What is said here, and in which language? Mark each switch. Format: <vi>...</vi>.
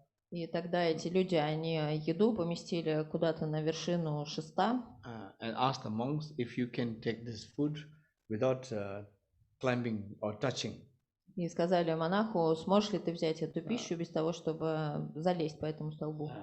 <ru>И тогда эти люди, они еду поместили куда-то на вершину шеста.</ru> <en>And asked the monks if you can take this food without climbing or touching.</en> <ru>И сказали монаху, сможешь ли ты взять эту пищу без того, чтобы залезть по этому столбу?</ru>